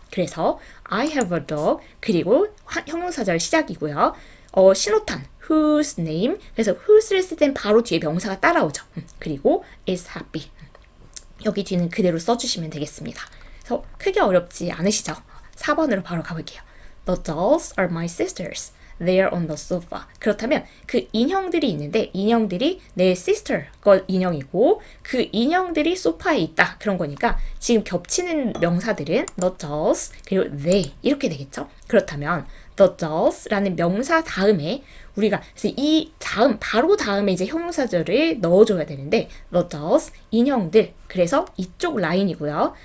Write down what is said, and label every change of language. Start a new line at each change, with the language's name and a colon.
Korean: 그래서
English: I have a dog
Korean: 그리고 형용사절 시작이고요. 신호탄 whose name 그래서 whose를 쓸 땐 바로 뒤에 명사가 따라오죠. 그리고
English: is happy
Korean: 여기 뒤는 그대로 써주시면 되겠습니다. 그래서 크게 어렵지 않으시죠? 4번으로 바로 가볼게요.
English: The dolls are my sisters. They are on the sofa.
Korean: 그렇다면 그 인형들이 있는데 인형들이 내 sister 거 인형이고 그 인형들이 소파에 있다. 그런 거니까 지금 겹치는 명사들은 the dolls 그리고 they 이렇게 되겠죠? 그렇다면 the dolls라는 명사 다음에 우리가 그래서 이 다음 바로 다음에 이제 형용사절을 넣어줘야 되는데 the dolls 인형들 그래서 이쪽 라인이고요.